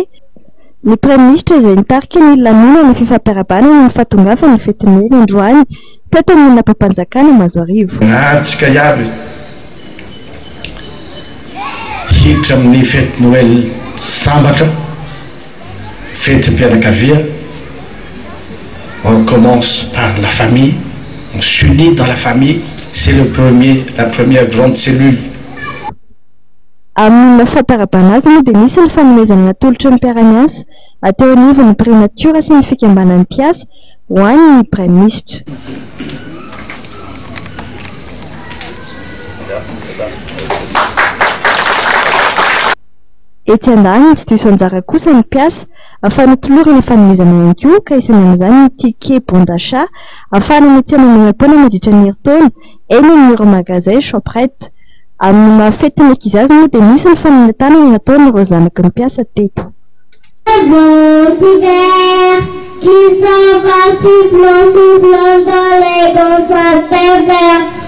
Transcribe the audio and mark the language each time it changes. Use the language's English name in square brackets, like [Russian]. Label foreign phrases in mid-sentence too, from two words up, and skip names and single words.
[Malagasy] Ny praiminisitra izay nitarika ny lanonana fifampiarabana noho ny fahatongavan'ny fety Noely androany teto amin'ny napampanjakana Mazoarivo. Antsika iaby hiditra amin'ny fety Noely sambatra, fety-mpianakavia. [French] On commence par la famille, on s'unit dans la famille, c'est la première grande cellule. [Malagasy] Amin'ny mahafantarabana azy moa dia nisy ny fanomezana natolotra ny mpiara-miasa ateo anivon'ny primature sy ny fikambanan'ny mpiasa ho an'ny praiminisitra. Etsy andany tsy diso anjara kosa ny mpiasa ahafahana tolorana fanomezana ihany koa ka isany amin'izany ny [French] ticket bon d'achat [Malagasy] ahafahana miantsena manam-poana mandritra ny herintaona eny amin'ny euromagazin Shoprite. Amin'ny mahafety ny ankizy moa dia nisy ny fanontany nataon'ireo zanaky ny mpiasa teto. [French] Qui s'en va sifflant dans les gosses pervers.